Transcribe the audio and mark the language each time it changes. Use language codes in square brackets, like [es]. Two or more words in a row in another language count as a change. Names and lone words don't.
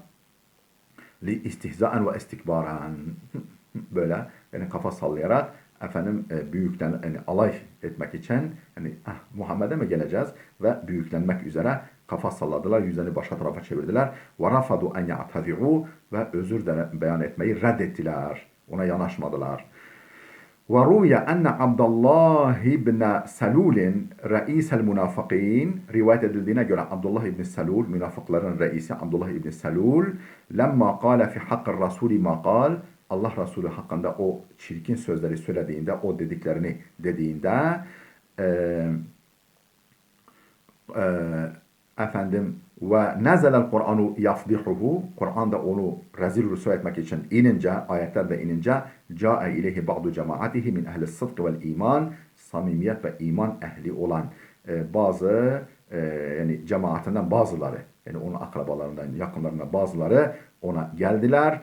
[ar] للاستهزاء والاستكبار, [tr] böyle yani kafa sallayarak efendim büyükten, yani alay etmek için, yani Muhammed'e mi geleceğiz ve büyüklenmek üzere kafa salladılar, yüzlerini başka tarafa çevirdiler. [ar] ورفضوا أن يعتذروا, [tr] ve özür beyan etmeyi reddettiler. Ona yanaşmadılar. [ar] وروي أن عبد الله بن سلول رئيس المنافقين, [tr] rivayet edildiğine göre Abdullah ibn Selul, münafıkların reisi Abdullah ibn Selul, [ar] لما قال في حق الرسول ما قال, [tr] Allah Resulü hakkında o çirkin sözleri söylediğinde, o dediklerini dediğinde efendim [ar] ونزل القرآن يفضحه, [tr] Kur'an'da onu rezil rüsva etmek için inince, ayetlerde inince, [ar] جاء إليه بعض جماعته من أهل الصدق والإيمان, [tr] samimiyet ve iman ehli olan bazı yani cemaatinden bazıları, yani onun akrabalarından, yakınlarından bazıları ona geldiler.